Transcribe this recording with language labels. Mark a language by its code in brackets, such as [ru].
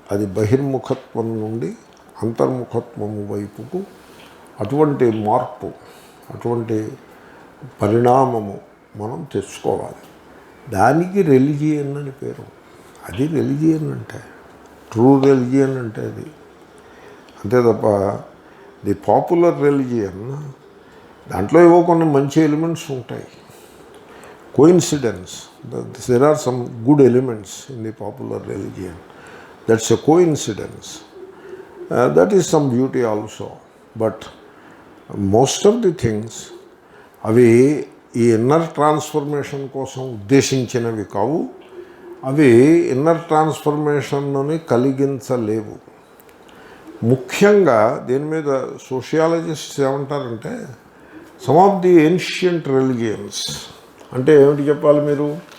[te] అది బహిర్ముఖత్వం నుండి అంతర్ముఖత్వము వైపుకు అటువంటి మార్పు, అటువంటి పరిణామము మనం తెచ్చుకోవాలి. దానికి రెలిజియన్ అని పేరు. అది రెలిజియన్ అంటే, ట్రూ రెలిజియన్ అంటే అది. అంతే తప్ప [en] the popular religion [te] దాంట్లో ఏవో కొన్ని మంచి ఎలిమెంట్స్ ఉంటాయి. [en] Coincidence, there are some good elements in the popular religion. That's a coincidence. That is some beauty also. But most of the things, [te] అవి ఈ ఇన్నర్ ట్రాన్స్ఫర్మేషన్ కోసం ఉద్దేశించినవి కావు. అవి ఇన్నర్ ట్రాన్స్ఫర్మేషన్ని కలిగించలేవు. ముఖ్యంగా దీని మీద సోషియాలజిస్ట్స్ ఏమంటారంటే, [en] some of the ancient religions [te] అంటే ఏమిటి చెప్పాలి మీరు?